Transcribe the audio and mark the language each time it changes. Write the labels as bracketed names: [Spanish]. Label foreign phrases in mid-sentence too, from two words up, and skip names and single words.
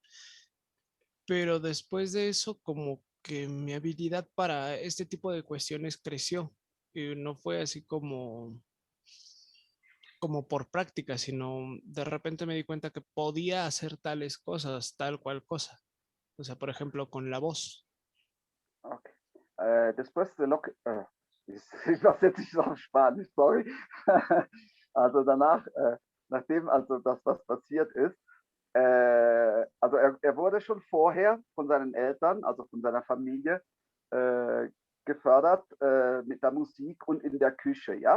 [Spanish] Pero después de eso, como que mi habilidad para este tipo de cuestiones creció. Y no fue así como por práctica, sino de repente me di cuenta que podía hacer tales cosas, tal cual cosa. O sea, por ejemplo, con la voz. Okay. Después de lo que, [German] ich übersetze ich auf Spanisch, sorry. Also danach, nachdem also das was passiert ist, also er wurde schon vorher von seinen Eltern, also von seiner Familie, gefördert mit der Musik und in der Küche, ja.